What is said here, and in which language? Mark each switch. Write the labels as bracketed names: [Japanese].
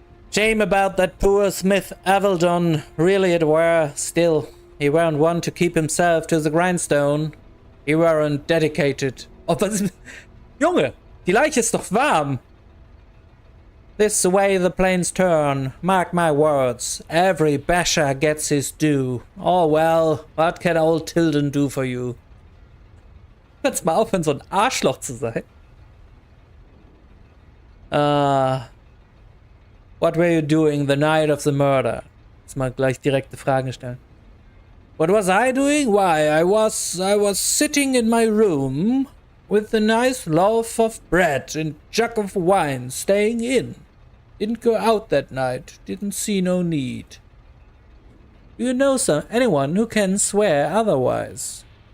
[English] Shame about that poor Smith Aveldon. Really it were. Still, he weren't one to keep himself to the grindstone. He weren't dedicated. Oh, [German] was ist... Junge, die Leiche ist doch warm. [English] This the way the planes turn. Mark my words. Every basher gets his due. Oh well, what can old Tilden do for you? [German] Kannst mal aufhören, so ein Arschloch zu sein. [English] What were you doing the night of the murder? [German] Jetzt mal gleich direkte Fragen stellen. [English] What was I doing? Why, I was sitting in my room with a nice loaf of bread and jug of wine, staying in. Didn't go out that night. Didn't see no need. Do you know anyone who can swear otherwise?